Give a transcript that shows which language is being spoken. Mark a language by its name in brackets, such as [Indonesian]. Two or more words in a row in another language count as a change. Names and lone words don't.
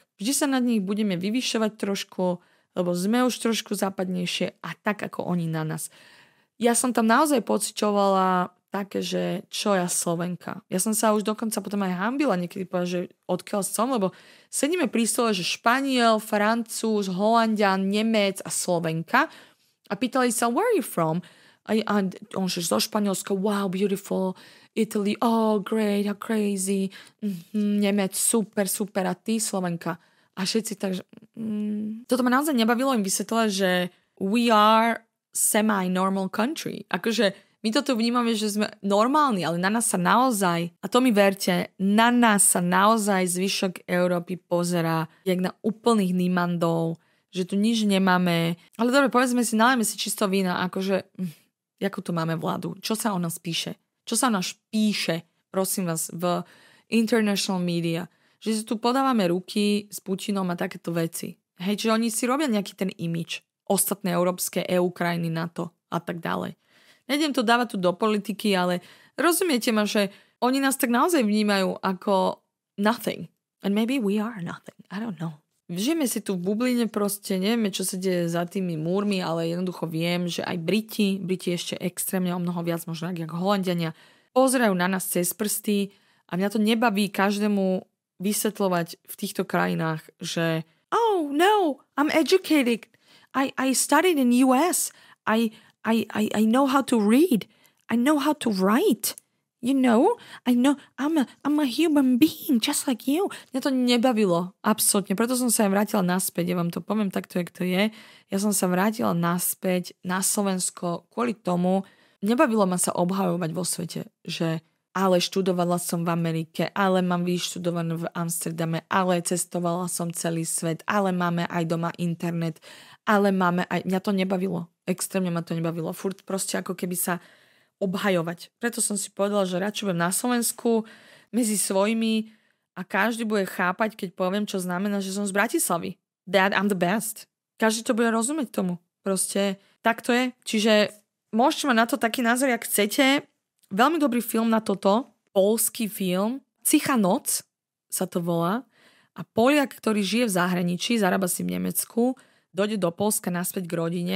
[Slovak] Vždy sa nad nich budeme vyvyšovať trošku, lebo sme už trošku západnejšie a tak ako oni na nás. Ja som tam naozaj pociťovala také, že čo ja Slovenka. Ja som sa už dokonca potom aj hanbila niekedy povedať, že odkiaľ som, lebo sedíme pri stole, že Španiel, Francúz, Holanďan, Nemec a Slovenka a pýtali sa, [English] where are you from? [Slovak] A on že zo Španielska, [English] wow, beautiful, Italy, oh, great, how crazy, [Slovak] Nemec, super, a ty Slovenka. A všetci tak, že... Toto ma naozaj nebavilo im vysvetľovať, že [English] we are semi-normal country. [Slovak] Akože my toto vnímame, že sme normálni, ale na nás sa naozaj, a to mi verte, na nás sa naozaj zvyšok Európy pozerá jak na úplných nímandov, že tu nič nemáme. Ale dobre, povedzme si, nalejme si čisto vína, akože, jakú tu máme vládu, čo sa o nás píše, čo sa o nás píše, prosím vás, v [English] international media, [Slovak] že si tu podávame ruky s Putinom a takéto veci. Hej, že oni si robia nejaký ten imidž, ostatné európske EU krajiny NATO a tak ďalej. Nejdem to dávať tu do politiky, ale rozumiete ma, že oni nás tak naozaj vnímajú ako nothing. [English] And maybe we are nothing. I don't know. [Slovak] Žijeme si tu v bubline proste, nevieme, čo sa deje za tými múrmi, ale jednoducho viem, že aj Briti ešte extrémne o mnoho viac, možno ako Holanďania, pozerajú na nás cez prsty a mňa to nebaví každému vysvetľovať v týchto krajinách, že [English] oh no, I'm educated. I studied in US. I know how to read. I know how to write. You know? I know I'm a human being just like you. [Slovak] Mňa to nebavilo. Absolútne. Preto som sa aj vrátila naspäť. Ja vám to poviem takto, jak to je. Ja som sa vrátila naspäť na Slovensko kvôli tomu. Nebavilo ma sa obhajovať vo svete, že ale študovala som v Amerike, ale mám vyštudované v Amsterdame, ale cestovala som celý svet, ale máme aj doma internet, ale máme aj... Mňa to nebavilo. Extrémne ma to nebavilo. Furt proste ako keby sa obhajovať. Preto som si povedala, že radšej budem na Slovensku medzi svojimi a každý bude chápať, keď poviem, čo znamená, že som z Bratislavy. [English] That I'm the best. [Slovak] Každý to bude rozumieť tomu. Proste tak to je. Čiže môžete mať na to taký názor, jak chcete. Veľmi dobrý film na toto. Poľský film. Cicha noc sa to volá. A Poliak, ktorý žije v zahraničí, zarába si v Nemecku, dojde do Poľska naspäť k rodine.